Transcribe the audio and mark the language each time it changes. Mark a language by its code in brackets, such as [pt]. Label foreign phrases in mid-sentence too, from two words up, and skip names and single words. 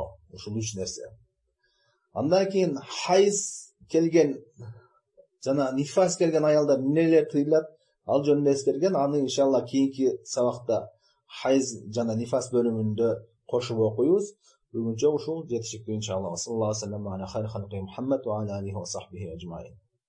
[ky] Ушул 3 нерсе. Андан кийин хайз келген жана нифас келген аялдар эмнелер тыйылат? Ал жөнүндө эскерген. Аны иншалла кийинки сабакта хайз жана нифас бөлүмүндө кошуп окуйбуз. Бүгүнчө ушул жетишиктүү иншалла. [ar] صلى الله عليه وسلم على خير خلقه محمد وعلى آله وصحبه أجمعين.